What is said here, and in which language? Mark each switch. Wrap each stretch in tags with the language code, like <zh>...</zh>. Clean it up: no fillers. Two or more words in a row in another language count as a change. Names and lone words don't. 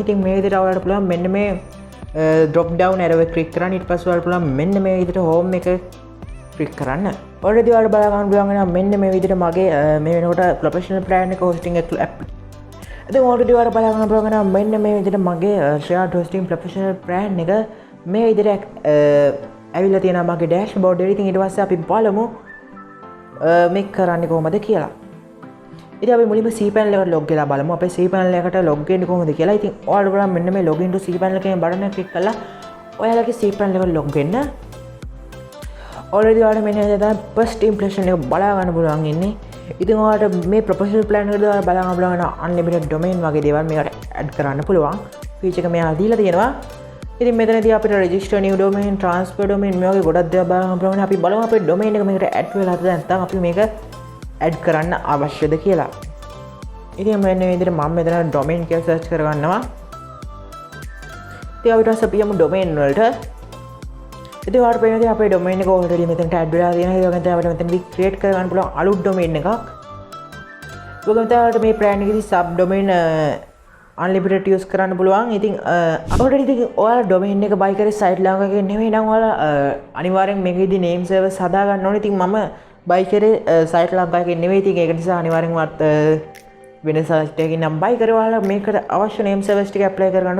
<si>ඉතින් මේ විදිහට ඔයාලට පුළුවන් මෙන්න මේ</si> <en>drop down arrow</en> <si>එක click කරන්න. ඊට පස්සේ ඔයාලට පුළුවන් මෙන්න මේ විදිහට home එක click කරන්න. already ඔයාලට බලා ගන්න පුළුවන් වෙනවා මෙන්න මේ විදිහට මගේ මේ වෙනකොට</si> <en>professional plan</en> <si>එක hosting එක app. ඉතින් already ඔයාලට බලා ගන්න පුළුවන් වෙනවා මෙන්න මේ විදිහට මගේ</si> <en>shared hosting professional plan</en> <si>එක මේ විදිහට ඇවිල්ලා තියෙනවා මගේ dashboard එකේ. ඉතින් ඊට පස්සේ අපි බලමු මේක කරන්නේ කොහොමද කියලා. ඉතින් අපි මුලින්ම cPanel එකට log වෙලා බලමු අපේ cPanel එකට log වෙන්නේ කොහොමද කියලා. ඉතින් ඔයාලට බලන්න මෙන්න මේ</si> <en>login to cPanel</en> <si>කියන බටන් එක click කරලා ඔයාලගේ cPanel එකට log වෙන්න. already ඔයාලට මෙන්න දැන්</si> <en>first impression</en> <si>එක බලා ගන්න පුළුවන් ඉන්නේ. ඉතින් ඔයාලට මේ</si> <en>professional plan</en> <si>එකට ඔයාලා බලා ගන්න පුළුවන්</si> <en>unlimited domain</en> <si>වගේ දේවල් මේකට add කරන්න පුළුවන්. feature එක මෙයා දීලා තියෙනවා. ඉතින් මෙතනදී අපිට</si> <en>register new domain, transfer domain</en> <si>මේ වගේ ගොඩක් දේවල් බලා ගන්න පුළුවන්. අපි බලමු අපේ domain එක මේකට add වෙලාද නැත්නම් අපි මේක add කරන්න අවශ්‍යද කියලා. ඉතින් මෙන්න මේ විදිහට මම මෙතන domain කියලා search කරගන්නවා. ඉතින් අපිට අපි යමු domain වලට. ඉතින් ඔයාලට පේනවා අපේ domain එක already මෙතනට add වෙලා තියෙනවා. ඒ වගේම තමයි අපිට මෙතනදී create කරගන්න පුළුවන් අලුත් domain එකක්. ඒ වගේම තමයි මේ plan එකේදී</si> <en>sub domain unlimited use</en> <si>කරන්න පුළුවන්. ඉතින් already ඉතින් ඔයාලා domain එක buy කරේ Sri Lanka එකේ නෙවෙයි නම් ඔයාලා අනිවාර්යෙන් මේකෙදී</si> <en>name servers</en> <si>හදා ගන්න ඕනේ. ඉතින් මම බයි කරේ සයිට් ලංකාවේ එකේ නෙවෙයි. ඉතින් ඒක නිසා අනිවාර්යෙන්ම වෙන සයිට් එකකින් නම් බයි කරේ ඔයාලා මේකට අවශ්‍ය</si> <en>name service</en> <si>ටික apply කරගන්න.</si>